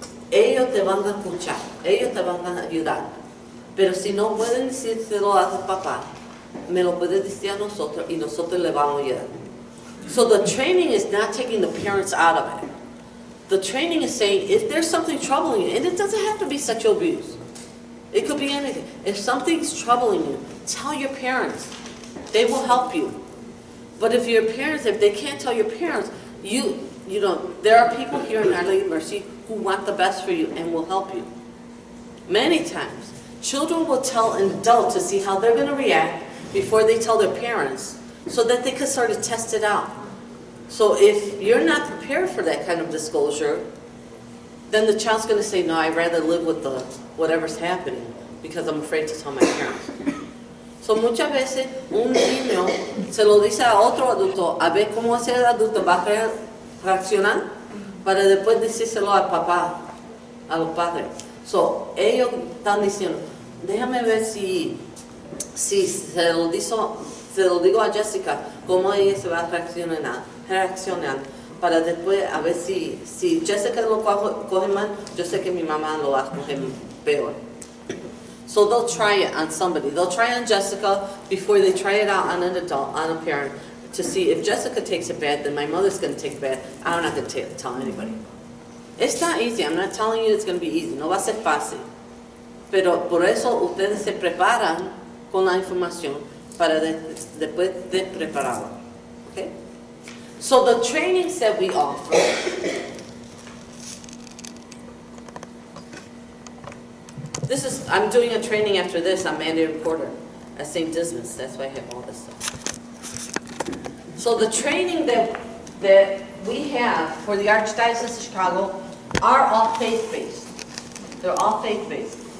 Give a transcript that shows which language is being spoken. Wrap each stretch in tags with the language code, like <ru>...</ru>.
<es>Ellos te van a escuchar, ellos te van a ayudar. Pero si no pueden decírselo a su papá, me lo puede decir a nosotros y nosotros le vamos a ayudar.</es> <en>So the training is not taking the parents out of it. The training is saying, if there's something troubling you, and it doesn't have to be sexual abuse. It could be anything. If something's troubling you, tell your parents. They will help you. But if your parents, if they can't tell your parents, you know, there are people here in Our Lady of Mercy who want the best for you and will help you. Many times, children will tell an adult to see how they're going to react before they tell their parents, so that they can sort of test it out. So if you're not prepared for that kind of disclosure, then the child's going to say, no, I'd rather live with whatever's happening because I'm afraid to tell my parents.</en> <es>So muchas veces un niño se lo dice a otro adulto a ver cómo ese adulto va a reaccionar para después decírselo al papá, a los padres. So ellos están diciendo, déjame ver si se lo digo a Jessica, cómo ella se va a reaccionar para después a ver si Jessica lo coge mal, yo sé que mi mamá lo va a coger peor.</es> <en>So they'll try it on somebody. They'll try it on Jessica before they try it out on an adult, on a parent. to see if Jessica takes a bath, then my mother's going to take a bath. I'm not going to tell anybody. It's not easy. I'm not telling you it's going to be easy.</en> <es>No va a ser fácil. Pero por eso ustedes se preparan con la información para después de prepararla.</es> <en>Okay? So the trainings that we offer, I'm doing a training after this on mandated reporter at St. Dismas. That's why I have all this stuff. So the training that we have for the Archdiocese of Chicago are all faith-based. They're all faith-based.</en>